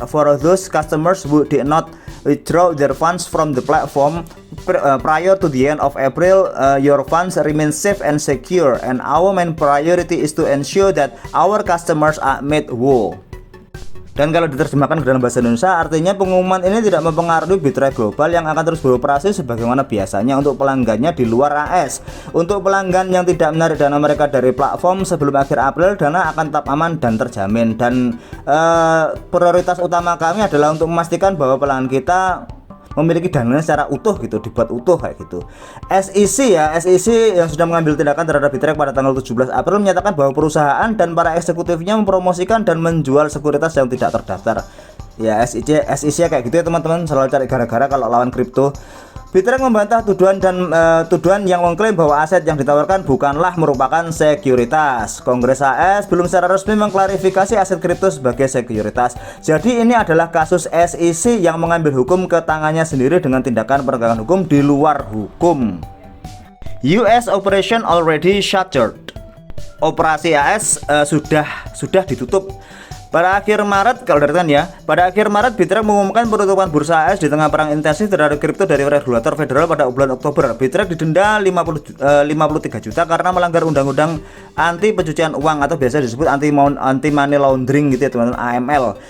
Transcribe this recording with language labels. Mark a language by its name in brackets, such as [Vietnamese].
[English] For those customers who did not withdraw their funds from the platform prior to the end of April, your funds remain safe and secure, and our main priority is to ensure that our customers are made whole." [Indonesian] Dan kalau diterjemahkan ke dalam bahasa Indonesia, artinya pengumuman ini tidak mempengaruhi Bitrec Global yang akan terus beroperasi sebagaimana biasanya untuk pelanggannya di luar AS. Untuk pelanggan yang tidak menarik dana mereka dari platform sebelum akhir April, dana akan tetap aman dan terjamin. Dan prioritas utama kami adalah untuk memastikan bahwa pelanggan kita memiliki dananya secara utuh gitu, dibuat utuh kayak gitu. SEC yang sudah mengambil tindakan terhadap Bitrec pada tanggal 17 April menyatakan bahwa perusahaan dan para eksekutifnya mempromosikan dan menjual sekuritas yang tidak terdaftar. Ya, SEC kayak gitu ya teman-teman, selalu cari gara-gara kalau lawan kripto. Bitrec membantah tuduhan yang mengklaim bahwa aset yang ditawarkan bukanlah merupakan sekuritas. Kongres AS belum secara resmi mengklarifikasi aset kripto sebagai sekuritas. Jadi ini adalah kasus SEC yang mengambil hukum ke tangannya sendiri dengan tindakan penegakan hukum di luar hukum. [English] US operation already shuttered. [Indonesian] Operasi AS sudah ditutup. Pada akhir Maret, kalau dari kan ya, pada akhir Maret Bitrec mengumumkan penutupan bursa AS di tengah perang intensif terhadap kripto dari regulator federal pada bulan Oktober. Bitrec didenda 53 juta karena melanggar undang-undang anti pencucian uang atau biasa disebut anti money laundering gitu ya teman-teman, AML.